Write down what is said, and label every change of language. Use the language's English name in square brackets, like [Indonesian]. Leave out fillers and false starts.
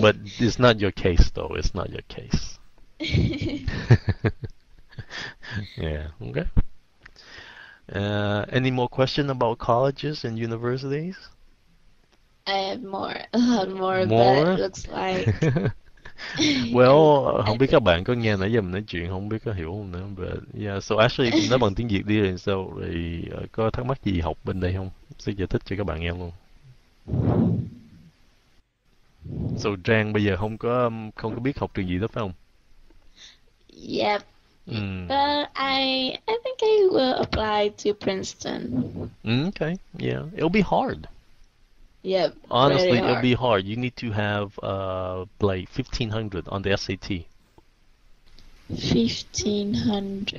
[English] But it's not your case, though. It's not your case. Yeah. Okay. Any more question about colleges and universities? I have a lot more, but it looks like. [Vietnamese] Well, không biết các bạn có nghe nãy giờ mình nói chuyện không biết có hiểu không nữa. [English] But yeah, so actually [Vietnamese] nói bằng tiếng Việt đi rồi sao? Rồi có thắc mắc gì học bên đây không? Sẽ giải thích cho các bạn nghe luôn. So Trang bây giờ không có biết học trường gì đó phải không? [English] Yep. But I think I will apply to Princeton. Okay, yeah. It'll be hard. Yep. Honestly, Very hard. it'll be hard. You need to have like 1500 on the SAT. 1500.